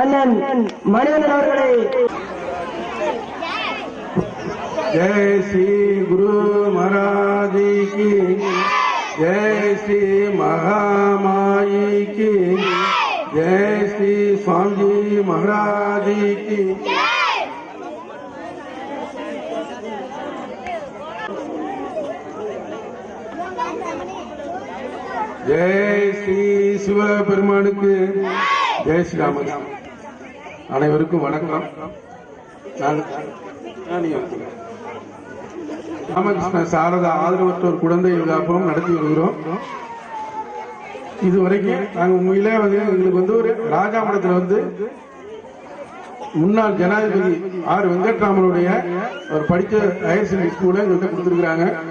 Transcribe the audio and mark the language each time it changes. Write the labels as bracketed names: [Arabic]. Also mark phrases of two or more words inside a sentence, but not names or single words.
[Tamil] அண்ணன் மணிவண்ணன் அவர்களை [Hindi] जय श्री गुरु महाराज की जय श्री महामाई की जय श्री स्वामी महाराज की जय श्री [Tamil] சிவபெருமானுக்கு ஜெய் ஸ்ரீராமன். அனைவருக்கும் வணக்கம். ராமகிருஷ்ண சாரதா ஆதரவற்றோர் குழந்தை விழாப்பம் நடத்தி வருகிறோம். இதுவரைக்கும் நாங்கள் உண்மையிலே எங்களுக்கு ஒரு ராஜாமடத்தில் முன்னாள் ஜனாதிபதி ஆர் வெங்கட்ராமனுடைய ஒரு படித்த [English] higher secondary school [Tamil] எங்கள்கிட்ட கொடுத்துருக்குறாங்க.